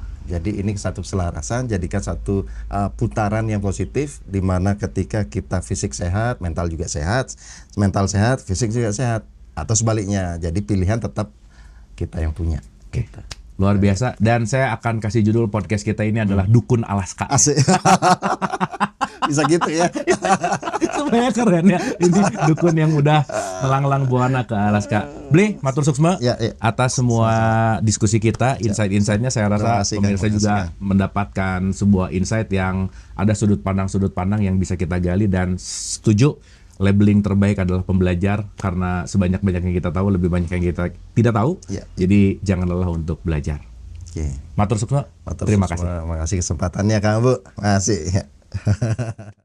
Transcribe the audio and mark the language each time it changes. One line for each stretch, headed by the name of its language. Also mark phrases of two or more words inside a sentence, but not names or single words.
Indonesian: Jadi ini satu keselarasan, jadikan satu putaran yang positif, di mana ketika kita fisik sehat, mental juga sehat, mental sehat, fisik juga sehat, atau sebaliknya. Jadi pilihan tetap kita yang punya. Gitu. Luar biasa. Dan saya akan kasih judul podcast kita ini adalah Dukun Alaska. Asik. Bisa gitu ya. Supaya keren ya. Ini dukun yang udah melanglang buana ke Alaska.
Balinese: Ble, matur suksma
Indonesian: Ya, ya. atas semua diskusi kita, insight-insightnya saya rasa Terima kasih, Kang. pemirsa Terima kasih, juga Kang. mendapatkan sebuah insight yang ada sudut pandang yang bisa kita gali, dan setuju labeling terbaik adalah pembelajar, karena sebanyak-banyak yang kita tahu lebih banyak yang kita tidak tahu. Ya. Jadi jangan lelah untuk belajar. Oke.
Balinese: Matur suksma. Matur
Indonesian: Terima
Balinese: suksma.
Indonesian: kasih. Makasih kesempatannya Kang Bu. Makasih.